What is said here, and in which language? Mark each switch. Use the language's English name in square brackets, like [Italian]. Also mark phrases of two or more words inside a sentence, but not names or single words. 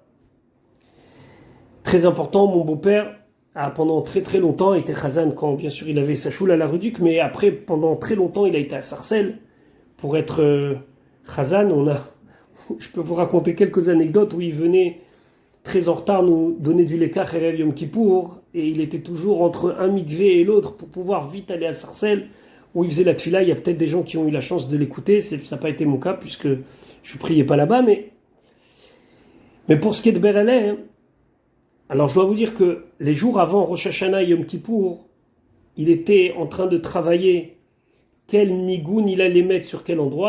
[French] Très important, mon beau-père a pendant très très longtemps été chazan quand bien sûr il avait sa choule à la Reduc, mais après pendant très longtemps il a été à Sarcelles pour être chazan. Je peux vous raconter quelques anecdotes où il venait très en retard nous donner du lekach erev Yom Kippour et il était toujours entre un mikvé et l'autre pour pouvoir vite aller à Sarcelles où il faisait la tfila. Il y a peut-être des gens qui ont eu la chance de l'écouter, ça n'a pas été mon cas puisque je ne priais pas là-bas, mais pour ce qui est de Berelais, alors je dois vous dire que les jours avant Rosh Hashanah et Yom Kippour, il était en train de travailler quel nigoun il allait mettre sur quel endroit.